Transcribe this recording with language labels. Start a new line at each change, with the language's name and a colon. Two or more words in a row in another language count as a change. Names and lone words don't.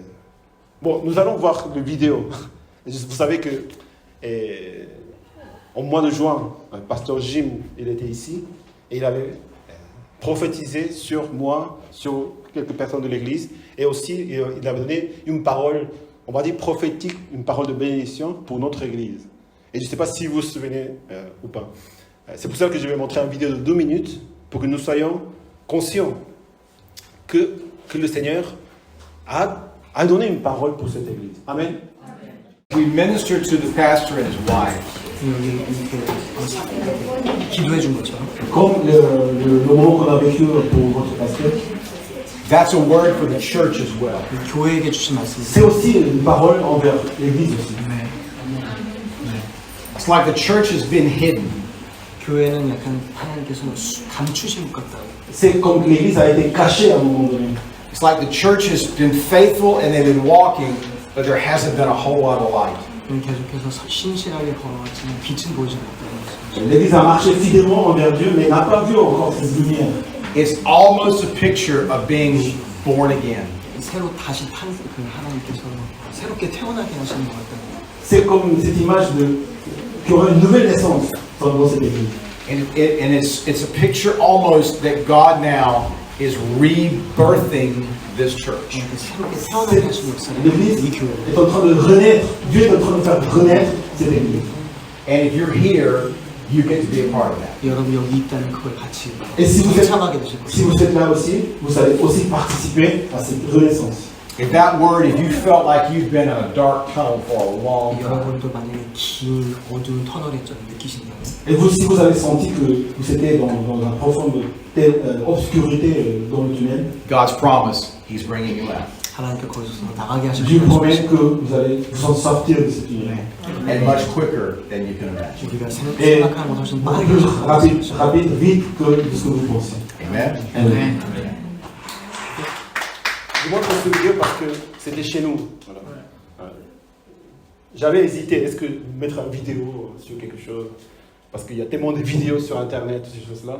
French: Bon, nous allons voir le vidéo. Vous savez que au mois de juin, le pasteur Jim, il était ici et il avait prophétisé sur moi, sur quelques personnes de l'église, et aussi il avait donné une parole, on va dire prophétique, une parole de bénédiction pour notre église. Et je ne sais pas si vous vous souvenez ou pas. C'est pour ça que je vais montrer une vidéo de 2 minutes pour que nous soyons conscients que le Seigneur a donné une parole pour cette église. Amen.
English: We minister to the pastor and his wife.
Korean: 기도해 준 것처럼
French: Comme le moment qu'on a vécu pour votre pasteur,
English: That's a word for the church as well.
Korean: 교회에게 주신 말씀입니다.
French: c'est aussi une parole envers l'Église aussi.
English: It's like the church has been hidden.
Korean: 교회는 약간 하나님께서 감추신 것 같다고.
French: C'est comme que l'Église a été cachée à un moment donné.
English: It's like the church has been faithful and they've been walking, but there hasn't been a whole lot of light.
Korean: 계속해서 신실하게 걸어왔지만 빛은 보이지 않았다는 것이죠.
French: L'Église a marché fidèlement envers Dieu, mais n'a pas vu encore cette lumière.
English: It's almost a picture of being born again.
Korean: 새로 다시 그 하나님께서 새롭게 태어나게 하시는 것 같다는.
French: C'est comme cette image qu'il y aura une nouvelle naissance dans cette Église.
English: And it's a picture almost that God now is rebirthing this church.
Korean: 새롭게 태어나게 하시는 역사를
French: L'Église
Korean: 이 교회를.
French: est en train de renaître. Dieu est en train de faire renaître cette Église.
English: And if you're here, you get to be a part of that.
Korean: 여러분 여기 있다는 그걸 같이
French: Et si vous
Korean: 참하게 되실
French: si
Korean: 것입니다.
French: vous êtes là aussi, vous allez aussi participer à cette renaissance.
English: If that word, if you felt like you've been in a dark tunnel for a long time,
Korean: 여러분도 만약에 긴 어두운 터널에 좀 느끼신다면
French: Et vous, si vous avez senti que vous étiez dans une profonde obscurité dans le tunnel,
English: God's promise, He's bringing you out.
Korean: 하나님께 거기서 나가게 하실
French: Dieu promet
Korean: 것입니다.
French: que vous allez vous en sortir de ce tunnel.
English: And much quicker than you can imagine.
Korean: 우리가
French: Et
Korean: 생각하는 것보다 훨씬 빠르게
French: plus
Korean: 하실 것입니다.
French: rapide, vite que de ce que vous pensez. Amen? Amen. Je montre ce vidéo parce que c'était chez nous. Voilà. J'avais hésité, est-ce que mettre une vidéo sur quelque chose? Parce qu'il y a tellement de vidéos sur Internet, ces choses-là.